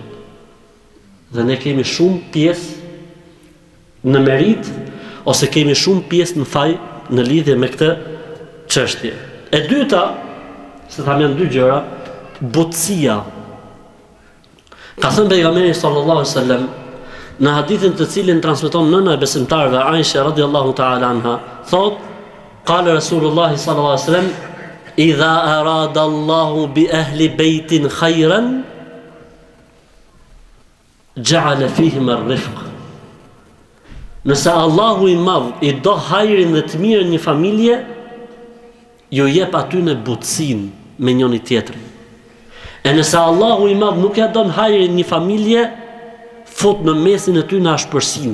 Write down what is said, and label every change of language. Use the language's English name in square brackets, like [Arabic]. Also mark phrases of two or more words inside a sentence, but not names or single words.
[Albanian] Dhe ne kemi shumë pjesë në merit, ose kemi shumë pjesë në faj në lidhje me këtë çështje. E dyta, se tham janë dy gjëra, butësia. Ka thënë pejgamberi [Arabic] صلى الله عليه وسلم [Albanian] në hadithin të cilin transmeton nëna e besimtarëve Aisha [Arabic] رضي الله تعالى عنها, [Albanian] thot, [Arabic] قال رسول الله صلى الله عليه وسلم إذا أراد الله بأهل بيت خيرا جعل فيهم الرفق. [Albanian] Nëse Allahu i madh i do hajrin dhe të mirën një familje, ju jep aty në butësin me njëri tjetrin. E nëse Allahu i madh nuk ja don hajrin një familje, fut në mesin e ty në ashpërsim.